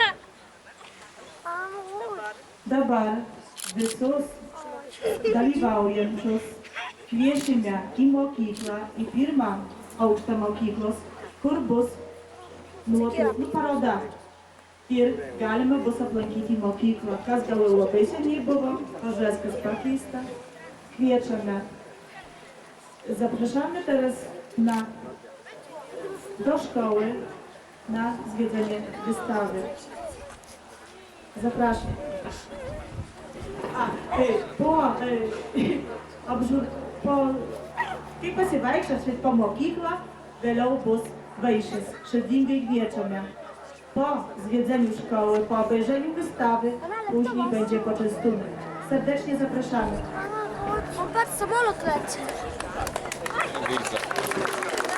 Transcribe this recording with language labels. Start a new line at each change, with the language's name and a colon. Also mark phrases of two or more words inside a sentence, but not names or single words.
Lithuanian: Dabar visus dalyvaujančius kviečiame į mokyklą, į pirmą aukštą mokyklos, kur bus nuotraukų paroda. Ir galima bus aplankyti mokyklą. Kas gal jau labai seniai buvo, pažiūrės, kas pakeista. Kviečiame.
Polish: Zapraszamy teraz do szkoły na zwiedzenie wystawy. Zapraszam.
Lithuanian: Kai pasivaikščiosit po mokyklą, vėliau bus vaišės. Širdingai kviečiame.
Polish: Po zwiedzeniu szkoły, po obejrzeniu wystawy, później będzie poczęstunek. Serdecznie zapraszamy. On patrz, samolot leci.